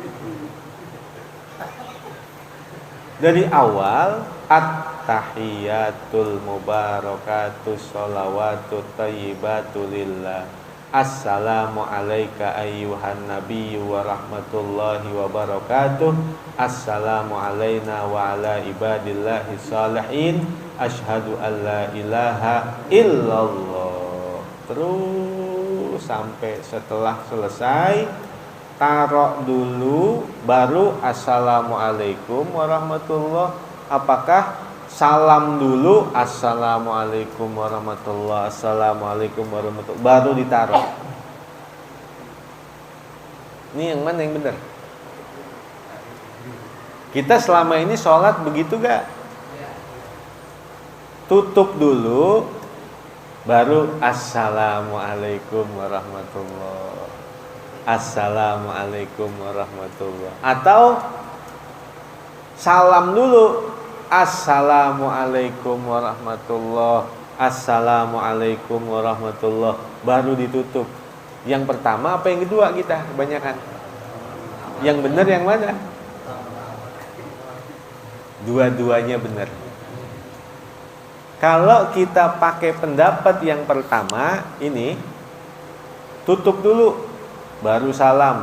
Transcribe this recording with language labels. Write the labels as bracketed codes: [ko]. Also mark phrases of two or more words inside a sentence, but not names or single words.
[id] Dari awal, [ar] التحيات المباركات الصلوات الطيبات لله. السلام عليك أيها النبي ورحمة الله وبركاته. السلام علينا وعلى عباد الله الصالحين. أشهد أن لا إله إلا الله. [id] Terus sampai setelah selesai, taruh dulu, baru [ar] السلام عليكم ورحمة الله. [id] Apakah salam dulu, [ar] السلام عليكم ورحمة الله، السلام عليكم ورحمة الله, [id] baru ditaruh? Ini yang mana yang benar? Kita selama ini sholat begitu gak? Tutup dulu, baru [ar] السلام عليكم ورحمة الله، السلام عليكم ورحمة الله. [id] Atau salam dulu, [ar] السلام عليكم ورحمة الله، السلام عليكم ورحمة الله, [id] baru ditutup. Yang pertama apa yang kedua kita kebanyakan? Yang benar yang mana? Dua-duanya benar. Kalau kita pakai pendapat yang pertama ini, tutup dulu baru salam.